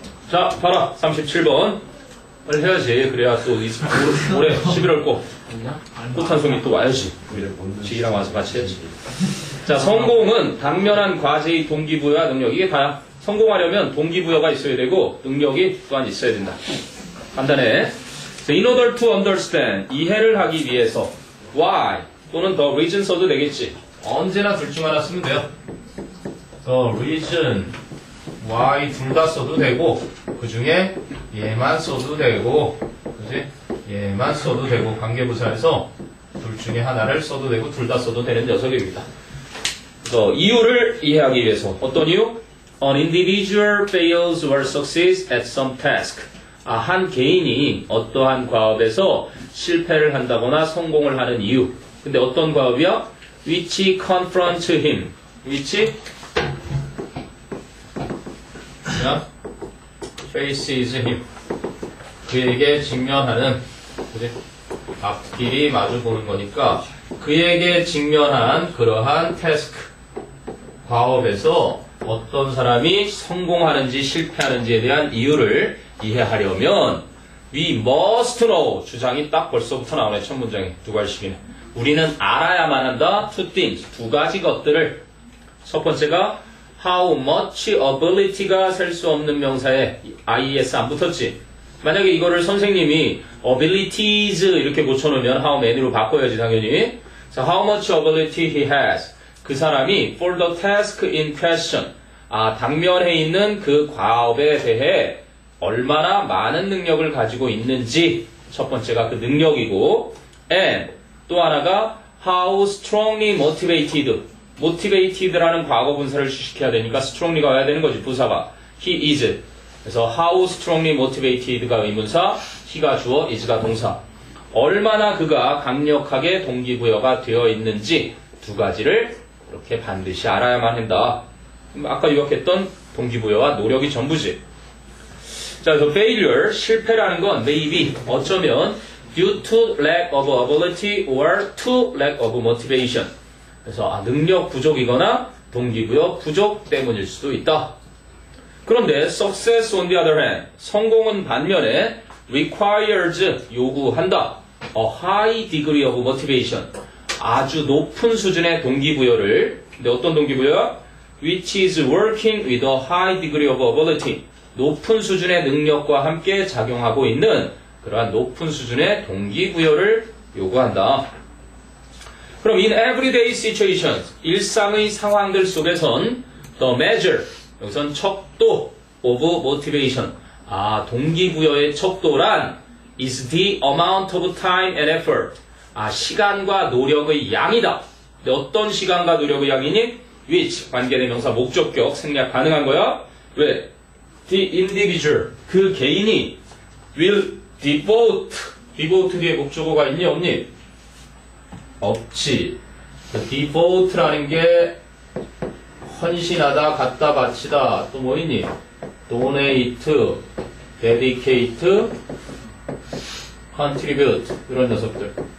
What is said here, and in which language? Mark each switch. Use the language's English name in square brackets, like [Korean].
[Korean] 자, 봐라. 37번. 빨리 해야지. 그래야 또 올해 11월 꽃 한 송이 또 와야지. 지희랑 와서 같이 해야지. 자, 성공은 당면한 과제의 동기부여와 능력. 이게 다야. 성공하려면 동기부여가 있어야 되고 능력이 또한 있어야 된다. 간단해. [English] In order to understand, [Korean] 이해를 하기 위해서 why 또는 the reason 써도 되겠지. 언제나 둘 중 하나 쓰면 돼요. [English] The reason, [Korean] why 둘 다 써도 되고 그 중에 얘만 써도 되고, 그지? 얘만 써도 되고 관계부사에서 둘 중에 하나를 써도 되고 둘 다 써도 되는 녀석입니다. 그래서 이유를 이해하기 위해서 어떤 이유? [English] An individual fails or succeeds at some task. [Korean] 한 개인이 어떠한 과업에서 실패를 한다거나 성공을 하는 이유. 근데 어떤 과업이야? [English] Which confronts him. Which faces him. [Korean] 그에게 직면하는, 그지? 앞길이 마주 보는 거니까 그에게 직면한 그러한 태스크, 과업에서 어떤 사람이 성공하는지 실패하는지에 대한 이유를 이해하려면 [English] we must know. [Korean] 주장이 딱 벌써부터 나오네. 첫 문장에 두 갈씩이네. 우리는 알아야만 한다. [English] two things. [Korean] 두 가지 것들을. 첫 번째가 [English] how much ability [Korean] 가 셀 수 없는 명사에 IES 안 붙었지. 만약에 이거를 선생님이 abilities 이렇게 고쳐놓으면 how many로 바꿔야지 당연히. [English] So how much ability he has. [Korean] 그 사람이 [English] for the task in question. [Korean] 당면에 있는 그 과업에 대해 얼마나 많은 능력을 가지고 있는지. 첫 번째가 그 능력이고, and 또 하나가 [English] how strongly motivated. [Korean] motivated라는 과거 분사를 주식해야 되니까 strongly가 와야 되는 거지, 부사가. he is. 그래서 how strongly motivated가 의문사, he가 주어, is가 동사. 얼마나 그가 강력하게 동기부여가 되어 있는지 두 가지를 이렇게 반드시 알아야만 한다. 아까 유학했던 동기부여와 노력이 전부지. [English] 자, 그래서 failure, [Korean] 실패라는 건 [English] maybe, [Korean] 어쩌면 [English] due to lack of ability or to lack of motivation. [Korean] 그래서 능력 부족이거나 동기부여 부족 때문일 수도 있다. [English] 그런데 success on the other hand, [Korean] 성공은 반면에 requires, 요구한다. [English] a high degree of motivation, [Korean] 아주 높은 수준의 동기부여를. 근데 어떤 동기부여? [English] which is working with a high degree of ability. [Korean] 높은 수준의 능력과 함께 작용하고 있는 그러한 높은 수준의 동기부여를 요구한다. [English] 그럼 in everyday situations, [Korean] 일상의 상황들 속에선 [English] the measure, 여기선 척도 of motivation, 동기부여의 척도란 is the amount of time and effort, [Korean] 시간과 노력의 양이다. 어떤 시간과 노력의 양이니? which, 관계대명사 목적격 생략 가능한 거야. 왜? [English] The individual, [Korean] 그 개인이 [English] will devote [Korean] 뒤에 목적어가 있니 없니? 없지. devote라는 게 헌신하다, 갖다 바치다. 또 뭐 있니? [English] donate, dedicate, contribute 이런 녀석들.